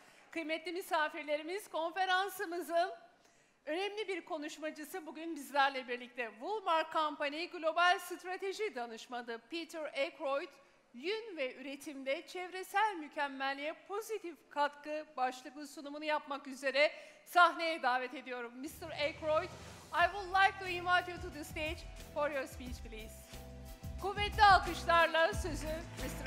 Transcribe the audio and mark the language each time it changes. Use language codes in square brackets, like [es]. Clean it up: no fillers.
[tr] Kıymetli misafirlerimiz, konferansımızın önemli bir konuşmacısı bugün bizlerle birlikte. Woolmark Company Global Strateji Danışmanı Peter Ackyord, yün ve üretimde çevresel mükemmelliğe pozitif katkı başlıklı sunumunu yapmak üzere sahneye davet ediyorum. [en] Mr. Ackyord, I would like to invite you to the stage for your speech, please. [tr] Kuvvetli alkışlarla sözü Mr.